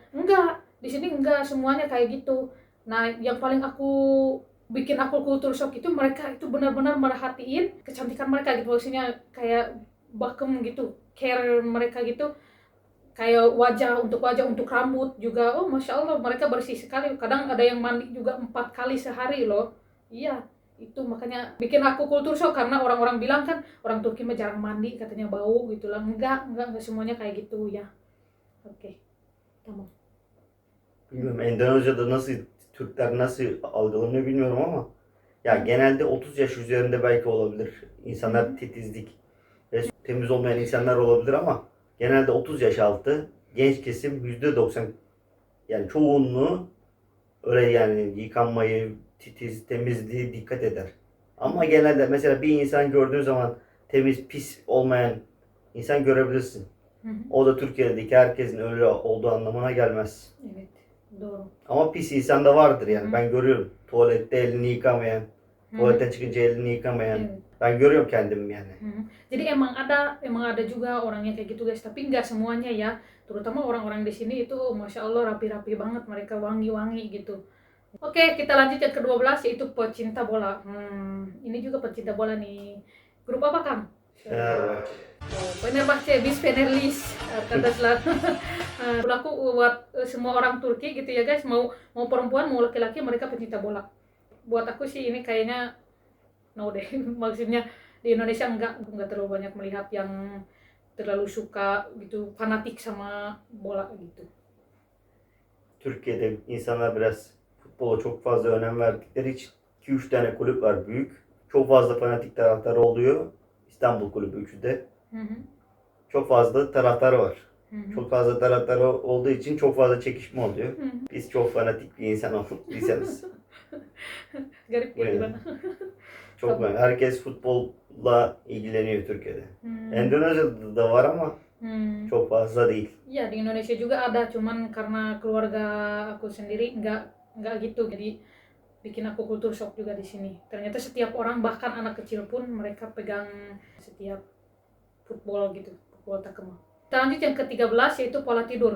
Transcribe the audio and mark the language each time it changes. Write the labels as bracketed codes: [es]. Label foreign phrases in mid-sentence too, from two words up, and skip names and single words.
[id] Enggak, di sini enggak semuanya kayak gitu. Nah, yang paling bikin aku kultur shock itu mereka itu benar-benar merhatiin kecantikan mereka gitu, maksudnya kayak bakem gitu, care mereka gitu, kayak wajah untuk rambut juga. Oh, [ar] ما شاء الله, [id] mereka bersih sekali. Kadang ada yang mandi juga 4 kali sehari loh. Iya, itu makanya bikin aku kultur shock, karena orang-orang bilang kan orang Turki mah jarang mandi, katanya bau gitu lah. Enggak semuanya kayak gitu ya. Oke, tamam. [tr] Bilmiyorum Endonezya'da nasıl, Türkler nasıl algılanıyor bilmiyorum ama ya genelde 30 yaş üzerinde belki olabilir. İnsanlar titizlik ve temiz olmayan insanlar olabilir ama genelde 30 yaş altı genç kesim %90 yani çoğunluğu öyle yani yıkanmayı, temizliği dikkat eder. Ama genelde mesela bir insan gördüğün zaman temiz, pis olmayan insan görebilirsin. O da Türkiye'deki herkesin öyle olduğu anlamına gelmez. Evet, doğru. Ama pis insan da vardır yani. Ben görüyorum. Tuvalette elini yıkamayan, tuvaletten çıkınca elini yıkamayan. Evet. Ben görüyorum kendimi yani. [id] Jadi emang ada juga orangnya kayak gitu guys, tapi nggak semuanya ya. Terutama orang-orang di sini itu [ar] ما شاء الله [id] rapi-rapi banget, mereka wangi-wangi gitu. Oke, kita lanjut yang ke-12 yaitu pecinta bola. Ini juga pecinta bola nih. Grup apa, Kang? Fenerbahçe. Oh, Fenerbahçe, [tr] bis Fenerlis, [id] kata selatan. Berlaku buat semua orang Turki gitu ya guys, mau perempuan mau laki-laki, mereka pecinta bola. Buat aku sih ini kayaknya no deh. Maksudnya di Indonesia enggak terlalu banyak melihat yang terlalu suka gitu, fanatik sama bola gitu. [tr] Türkiye'de insanlar biraz futbola çok fazla önem verdikleri için 2-3 tane kulüp var büyük. Çok fazla fanatik taraftarı oluyor. İstanbul Kulübü 3'ü de. Çok fazla taraftarı var. Çok fazla taraftarı olduğu için çok fazla çekişme oluyor. Biz çok fanatik bir insanız. [id] Garip ya gimana? [tr] Çok var. Herkes futbolla ilgileniyor Türkiye'de. Endonezya'da da var ama çok fazla değil. [id] Iya, di Indonesia juga ada, cuman karena keluarga aku sendiri nggak gitu, jadi bikin aku kultur shock juga di sini. Ternyata setiap orang, bahkan anak kecil pun mereka pegang setiap football gitu, football takema. Kita lanjut yang ke-13 yaitu pola tidur.